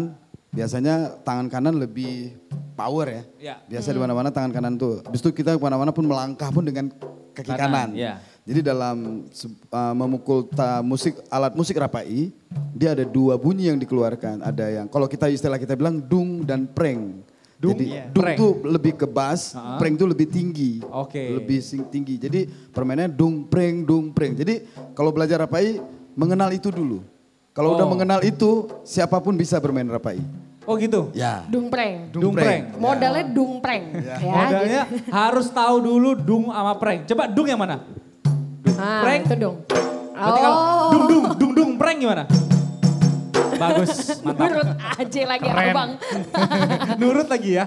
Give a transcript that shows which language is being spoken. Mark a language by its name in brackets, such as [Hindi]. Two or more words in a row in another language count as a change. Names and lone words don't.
[Indonesian] Biasanya tangan kanan lebih power ya. Ya. Biasa di mana-mana tangan kanan tuh. Habis itu kita kemana-mana pun melangkah pun dengan kaki kanan. ya. Jadi dalam memukul alat musik Rapai, dia ada dua bunyi yang dikeluarkan. Ada yang kalau istilah kita bilang dung dan preng. Dung, Jadi iya. dung Preng. tuh lebih ke bass, preng tuh lebih tinggi. Oke. Lebih tinggi. Jadi permainannya dung preng. Jadi kalau belajar Rapai mengenal itu dulu. Kalau udah mengenal itu siapapun bisa bermain Rapai. Oh gitu? Ya. Dungpreng. Dung-preng. Modalnya dungpreng. Ya, Modalnya gitu. harus tahu dulu dung sama preng. Coba dung yang mana? Ah, preng. itu dong. Berarti kalau dung preng gimana? Bagus, mantap. Menurut aja lagi Keren. abang. Nurut lagi ya?